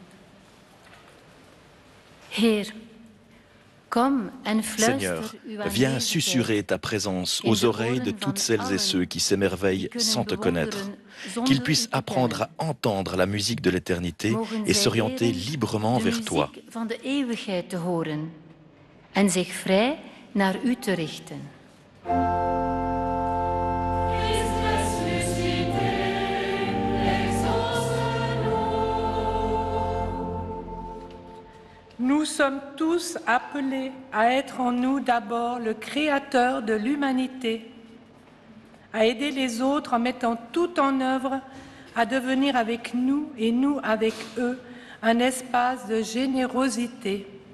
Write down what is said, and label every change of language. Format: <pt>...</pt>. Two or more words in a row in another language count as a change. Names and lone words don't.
<nl>Heer,</nl> <fr>Seigneur, viens susurrer ta présence aux oreilles de toutes celles et ceux qui s'émerveillent sans te connaître, qu'ils puissent apprendre à entendre la musique de l'éternité et s'orienter librement vers toi.</fr> <nl>En zich vrij naar u te richten.</nl> <fr>Nous sommes tous appelés à être en nous d'abord le créateur de l'humanité, à aider les autres en mettant tout en œuvre à devenir avec nous et nous avec eux un espace de générosité.</fr>